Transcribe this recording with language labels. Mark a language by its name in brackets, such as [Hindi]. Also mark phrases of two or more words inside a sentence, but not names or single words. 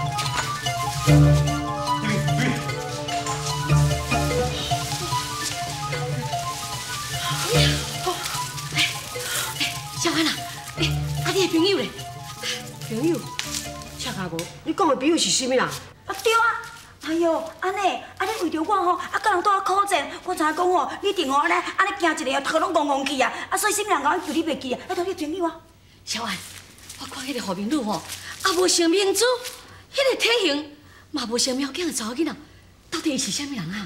[Min Nan Chinese] 小安啊，你的朋友咧？朋友？赤脚无？你讲的朋友是啥物人？啊对啊，哎呦，安尼为着我吼，甲人拄啊苦战，我知影讲吼，你定吼安尼行一个头拢戆戆去啊，所以啥物人甲我求你袂记啊，都你朋友啊。小安，我看迄个何明路吼，也无像明珠，迄个体型嘛无像苗疆的查某囡仔，到底伊是啥物人啊？